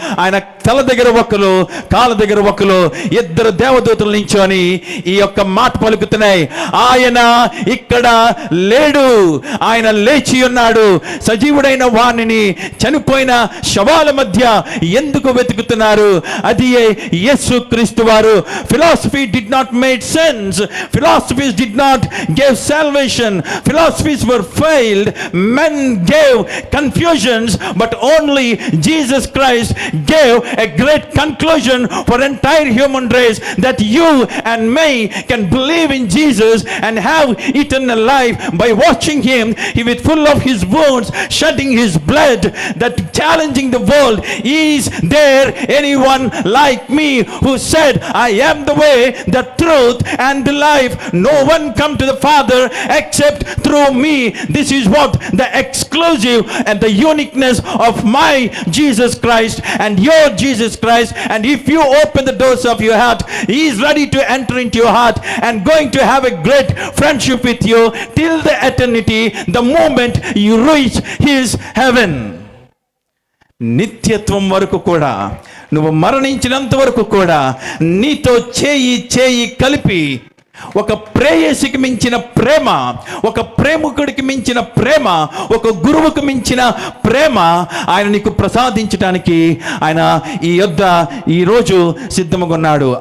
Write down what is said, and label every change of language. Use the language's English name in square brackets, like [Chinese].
[Telugu] ఆయన తల దగ్గర ఒకరు, కాళ్ళ దగ్గర ఒకరు, ఇద్దరు దేవదూతలు నించొని ఈ యొక్క మాట పలుకుతున్నాయి, ఆయన ఇక్కడ లేడు, ఆయన లేచి ఉన్నాడు. సజీవుడైన వాణిని చనిపోయిన శవాల మధ్య ఎందుకు వెతుకుతున్నారు? అది యేసు క్రీస్తు వారు. [English] Philosophy did not made sense, philosophies did not give salvation, philosophies were failed, men gave confusions, but only Jesus Christ gave a great conclusion for entire human race, that you and me can believe in Jesus and have eternal life by watching him. He was full of his wounds, shedding his blood, that challenging the world. Is there anyone like me who said, I am the way, the truth and the life? No one come to the Father except through me. This is what the exclusive and the uniqueness of my Jesus Christ and your Jesus Christ. And if you open the doors of your heart, he is ready to enter into your heart and going to have a great friendship with you till the eternity, the moment you reach his heaven. [Telugu] నిత్యత్వం వరకు కూడా, నువ్వు మరణించినంత వరకు కూడా నీతో చేయి కలిపి ఒక ప్రేయసికి మించిన ప్రేమ, ఒక ప్రేమికుడికి మించిన ప్రేమ, ఒక గురువుకు మించిన ప్రేమ ఆయన నీకు ప్రసాదించడానికి ఆయన ఈరోజు సిద్ధంగా ఉన్నాడు.